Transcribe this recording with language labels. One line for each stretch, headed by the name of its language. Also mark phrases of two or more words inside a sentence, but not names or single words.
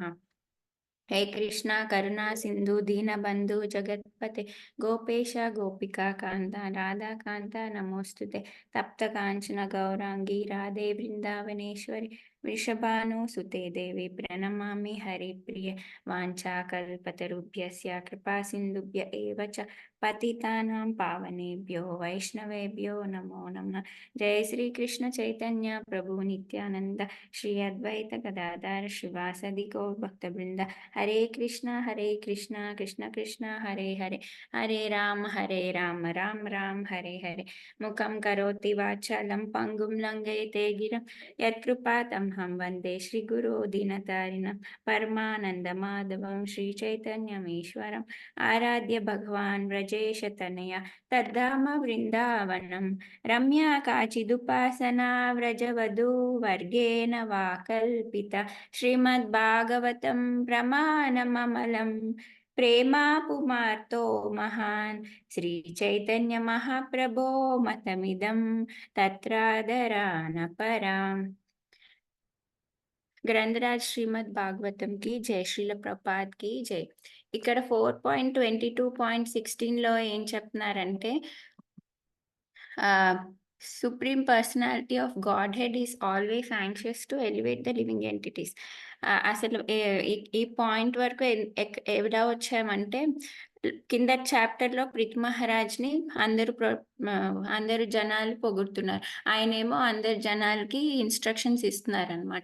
Sanskrit: हे कृष्णा करुणा सिंधु दीनबंधु जगत्पते गोपेश गोपिका कांता राधा कांता नमोस्तुते तप्त कांचन गौरांगी राधे वृंदावनेश्वरी वृषभानुसुते देवी प्रणमामि हरिप्रिये वाञ्छाकल्पतरुभ्यस्य कृपा सिन्धुभ्य एव च पतितानां पावनेभ्यो वैष्णवेभ्यो नमो नमः। जय श्री कृष्ण चैतन्य प्रभु नित्यानंद श्री अद्वैत गदाधर श्रीवासदि गौर भक्तवृंद हरे कृष्णा कृष्ण कृष्ण हरे हरे हरे राम राम राम हरे हरे मुखं करोति वाचालं पङ्गुं लङ्घयते गिरं यत्कृपातमहं वन्दे श्रीगुरो दीनतारिणं परमानन्दमाधवं श्रीचैतन्यमीश्वरम् आराध्य भगवान् व्रजेशतनया तद्धाम वृन्दावनं रम्या काचिदुपासना व्रजवधूवर्गेण वा कल्पिता श्रीमद्भागवतं प्रमाणममलं ప్రేమా పుమార్తో మహాన్ శ్రీ చైతన్య మహాప్రభో మతమిదం తత్రాదరాన పరాం.
Hindi: ग्रंथराज श्रीमद् भागवत की जय, श्रील प्रभुपाद की जय.
Telugu: ఇక్కడ 4.22.16లో ఏం చెప్తున్నారంటే
English: Supreme Personality of Godhead is always anxious to elevate the living entities.
Telugu: అసలు ఈ పాయింట్ వరకు ఎలా వచ్చామంటే కింద చాప్టర్‌లో పృథ్ మహారాజ్‌ని అందరూ జనాలు పొగుడుతున్నారు. ఆయనేమో అందరు జనాలకి ఇన్‌స్ట్రక్షన్స్ ఇస్తున్నారనమాట.